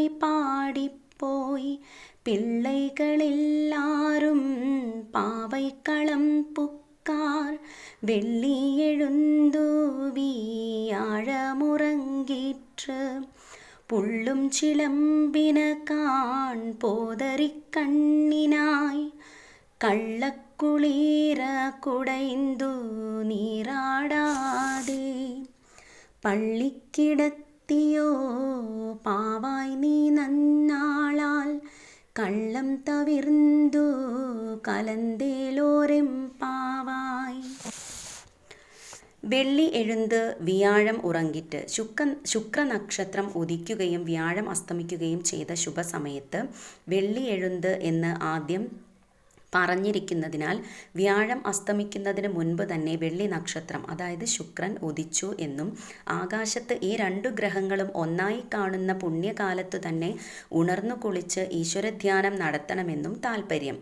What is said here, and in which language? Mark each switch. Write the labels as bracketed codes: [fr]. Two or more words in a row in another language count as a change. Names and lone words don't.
[ta] பாடிப்போய் பிள்ளைகளெல்லாரும் பாவைக்களம் புக்கார் வெள்ளி எழுந்தூவி ஆழமுறங்கிற்று புள்ளும் சிலம்பின காண் போதறிக் கண்ணினாய் கள்ளக்குளீர குடைந்து நீராடாதே பள்ளிக்கிடத்தியோ பாவாய் நீ நன்னாளால் கள்ளம் தவிர்ந்து കലന്തേലോരെമ്പാവായ്. வெள்ளி எழுந்து [ml] വ്യാഴം ഉറങ്ങിട്ട് ശുക്രനക്ഷത്രം ഉദിക്കുകയും വ്യാഴം അസ്തമിക്കുകയും ചെയ്ത ശുഭസമയത്ത് [ta] வெள்ளி எழுந்து [ml] എന്ന് ആദ്യം പറഞ്ഞിരിക്കുന്നതിനാൽ വ്യാഴം അസ്തമിക്കുന്നതിന് മുൻപ് തന്നെ വെള്ളി നക്ഷത്രം അതായത് ശുക്രൻ ഉദിച്ചു എന്നും ആകാശത്ത് ഈ രണ്ടു ഗ്രഹങ്ങളും ഒന്നായി കാണുന്ന പുണ്യകാലത്തു തന്നെ ഉണർന്നു കുളിച്ച് ഈശ്വരധ്യാനം നടത്തണമെന്നും താൽപ്പര്യം.